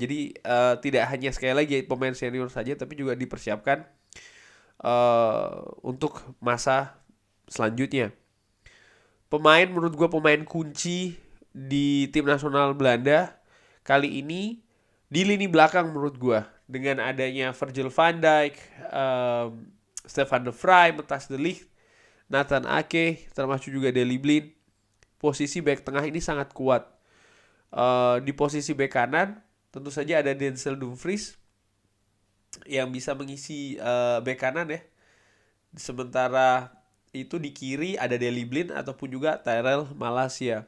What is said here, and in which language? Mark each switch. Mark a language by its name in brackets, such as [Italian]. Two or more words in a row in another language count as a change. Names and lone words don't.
[Indonesian] Jadi tidak hanya sekali lagi pemain senior saja, tapi juga dipersiapkan untuk masa selanjutnya. Menurut gue pemain kunci di tim nasional Belanda kali ini di lini belakang menurut gue, dengan adanya Virgil van Dijk, Stefan de Vrij, Matthijs de Ligt, Nathan Ake, termasuk juga Daley Blind. Posisi back tengah ini sangat kuat. Di posisi back kanan tentu saja ada Denzel Dumfries yang bisa mengisi back kanan ya. Sementara itu di kiri ada Daley Blind ataupun juga Tyrell Malacia.